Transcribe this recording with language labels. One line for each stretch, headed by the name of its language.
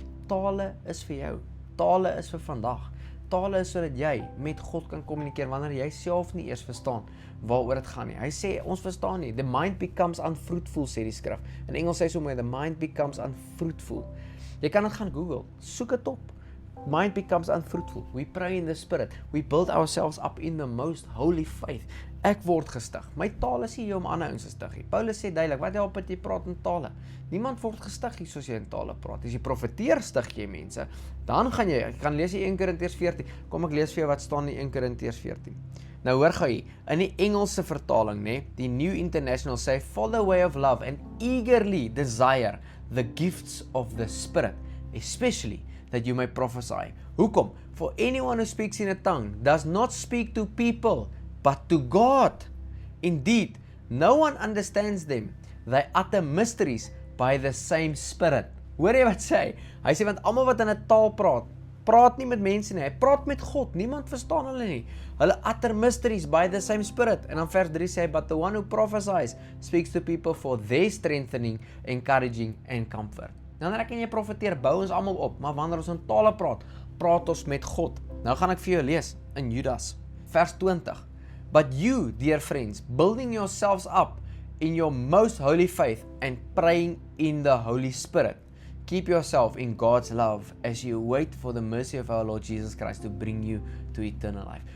Afrikaans: Tale is vir jou. Tale is vir vandag. Tale is sodat jy met God kan kommunikeer wanneer jy self nie eers verstaan waaroor dit gaan nie. Hy sê ons verstaan nie.
English: The mind becomes unfruitful,
Afrikaans: sê die skrif. In Engels sê hy so mooi,
English: the mind becomes unfruitful.
Afrikaans: Jy kan dit gaan Google, soek dit op.
English: Mind becomes unfruitful. We pray in the spirit. We build ourselves up in the most holy faith.
Afrikaans: Ek word gestig. My taal is nie hier om ander ouens te stig nie. Paulus sê duidelik, wat help dit jy praat in tale? Niemand word gestig hier soos jy in tale praat. As jy profeteer, stig jy mense. Dan gaan jy, ek kan lees in 1 Korintiërs 14. Kom ek lees vir jou wat staan in 1 Korintiërs 14. Nou hoor gou hier, in die Engelse vertaling, die New International sê,
English: follow the way of love and eagerly desire the gifts of the Spirit, especially that you may prophesy.
Afrikaans: Hoekom?
English: For anyone who speaks in a tongue does not speak to people, but to God. Indeed, no one understands them. They utter mysteries by the same Spirit.
Afrikaans: Hoor jy wat sê? Hy sê, want almal wat in 'n taal praat nie met mense nie, hy praat met God, niemand verstaan hulle nie.
English: Hulle utter mysteries by the same Spirit.
Afrikaans: En dan vers 3 sê hy,
English: but the one who prophesies speaks to people for their strengthening, encouraging and comfort.
Afrikaans: Wanneer ek en jy profeteer, bou ons almal op, maar wanneer ons in tale praat ons met God. Nou gaan ek vir jou lees in Judas, vers 20.
English: But you, dear friends, building yourselves up in your most holy faith and praying in the Holy Spirit, keep yourself in God's love as you wait for the mercy of our Lord Jesus Christ to bring you to eternal life.